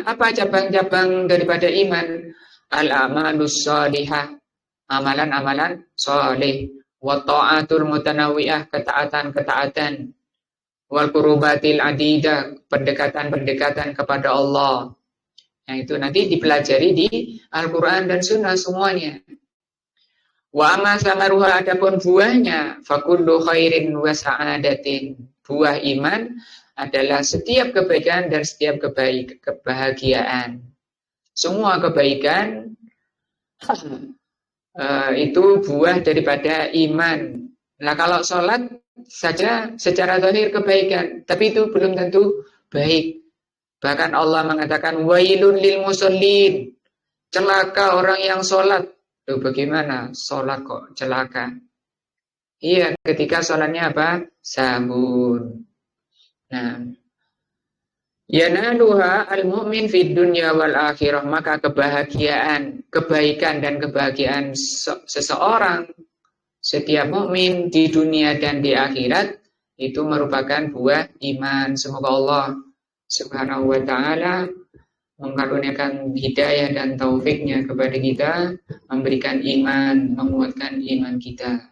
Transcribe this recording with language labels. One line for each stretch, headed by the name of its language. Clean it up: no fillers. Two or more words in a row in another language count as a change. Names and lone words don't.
Indonesian: Apa cabang-cabang daripada iman?
Arabic: الأعمال الصالحة,
Indonesian: amalan-amalan soleh.
Arabic: والطاعات المتنوعة, ketaatan-ketaatan. والقربات العديدة,
Indonesian: pendekatan-pendekatan kepada Allah. Yang itu nanti dipelajari di Al-Quran dan Sunnah semuanya.
Arabic: وأما ثمرتها,
Indonesian: adapun buahnya,
Arabic: فكل خير وسعادة.
Indonesian: Buah iman adalah setiap kebaikan dan setiap kebahagiaan. Semua kebaikan itu buah daripada iman. Nah, kalau sholat saja secara zahir kebaikan, tapi itu belum tentu baik. Bahkan Allah mengatakan
Arabic: ويل للمصلين,
Indonesian: celaka orang yang sholat. Loh, bagaimana sholat kok celaka? Iya, ketika sholatnya apa? Sahun. Nah,
Arabic: ينالها المؤمن في الدنيا والآخرة,
Indonesian: maka kebahagiaan, kebaikan dan kebahagiaan seseorang, setiap mukmin di dunia dan di akhirat itu merupakan buah iman. Semoga Allah
Arabic: سبحانه وتعالى
Indonesian: mengkaruniakan hidayah dan taufiknya kepada kita, memberikan iman, menguatkan iman kita.